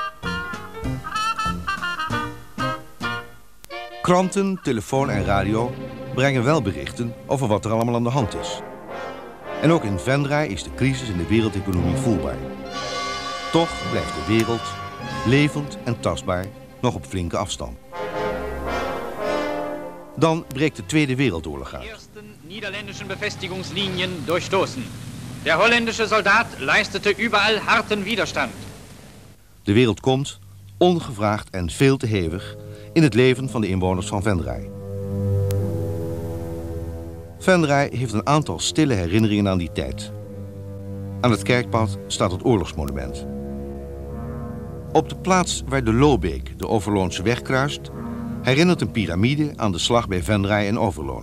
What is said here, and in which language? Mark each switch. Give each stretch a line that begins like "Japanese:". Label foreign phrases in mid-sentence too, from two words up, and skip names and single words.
Dutch: Kranten, telefoon en radio brengen wel berichten over wat er allemaal aan de hand is. En ook in Venray is de crisis in de wereldeconomie voelbaar. Toch blijft de wereld, levend en tastbaar, nog op flinke afstand. Dan breekt de Tweede Wereldoorlog uit.
German: Eersten niederländischen Befestigungslinien durchstoßen. Der holländische Soldat leistete überall harten Widerstand.
Dutch: De wereld komt, ongevraagd en veel te hevig, in het leven van de inwoners van Venray. Venray heeft een aantal stille herinneringen aan die tijd. Aan het kerkpad staat het oorlogsmonument. Op de plaats waar de Loobeek de Overloonse weg kruist, herinnert een piramide aan de slag bij Venray en Overloon.